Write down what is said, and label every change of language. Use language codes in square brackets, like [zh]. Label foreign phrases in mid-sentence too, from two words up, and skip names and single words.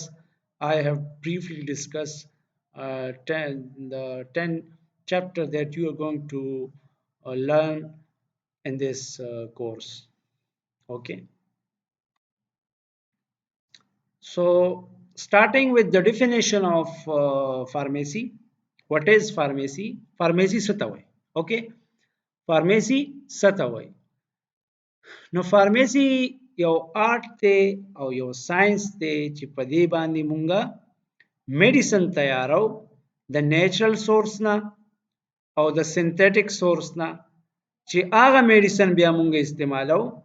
[en] I have briefly discussed the 10 chapter that you are going to learn in this course. Okay. So starting with the definition of pharmacy. What is pharmacy? [ps] Pharmacy څه ته وایي okay pharmacy څه ته وایي نو فارمیسی یو آرټ دی او یو ساينس دی چې په دې باندې مونږه میډیسن تیارو د [en] natural source [ps] نه او د [en] synthetic source [ps] نه چې هغه میډیسن بیا مونږه استعمالو